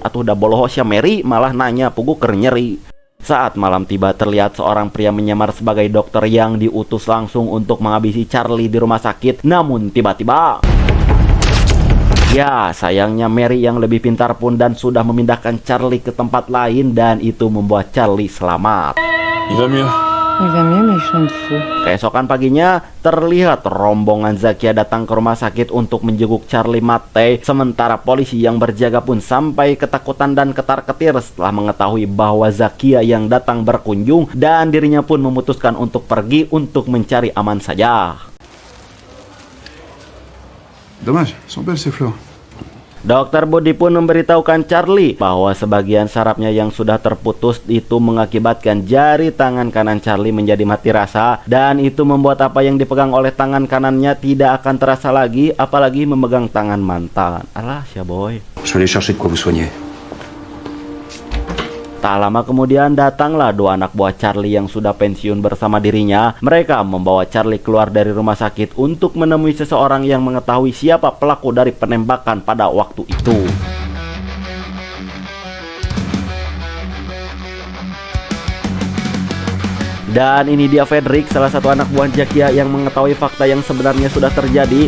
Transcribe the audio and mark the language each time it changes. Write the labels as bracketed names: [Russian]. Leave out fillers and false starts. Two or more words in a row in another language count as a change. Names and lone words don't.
[Indonesian] Atuh dah bolohosya Mary malah nanya puguker nyeri. Saat malam tiba, terlihat seorang pria menyamar sebagai dokter yang diutus langsung untuk menghabisi Charlie di rumah sakit. Namun tiba-tiba, ya, sayangnya Mary yang lebih pintar pun dan sudah memindahkan Charlie ke tempat lain dan itu membuat Charlie selamat. [French] Il va mieux. Il va mieux, mais je suis un fou. [Indonesian] Keesokan paginya, terlihat rombongan Zakia datang ke rumah sakit untuk menjenguk Charlie Mattei. Sementara polisi yang berjaga pun sampai ketakutan dan ketar-ketir setelah mengetahui bahwa Zakia yang datang berkunjung dan dirinya pun memutuskan untuk pergi untuk mencari aman saja. [French] Dommage, sont belles ces fleurs. [Indonesian] Dokter Budi pun memberitahukan Charlie bahwa sebagian sarafnya yang sudah terputus itu mengakibatkan jari tangan kanan Charlie menjadi mati rasa, dan itu membuat apa yang dipegang oleh tangan kanannya tidak akan terasa lagi, apalagi memegang tangan mantan. Alah, ya boy. [French] Je vais aller chercher de quoi vous soigner. [Indonesian] Tak lama kemudian datanglah 2 anak buah Charlie yang sudah pensiun bersama dirinya. Mereka membawa Charlie keluar dari rumah sakit untuk menemui seseorang yang mengetahui siapa pelaku dari penembakan pada waktu itu. Dan ini dia Frederick, salah satu anak buah Zakia yang mengetahui fakta yang sebenarnya sudah terjadi.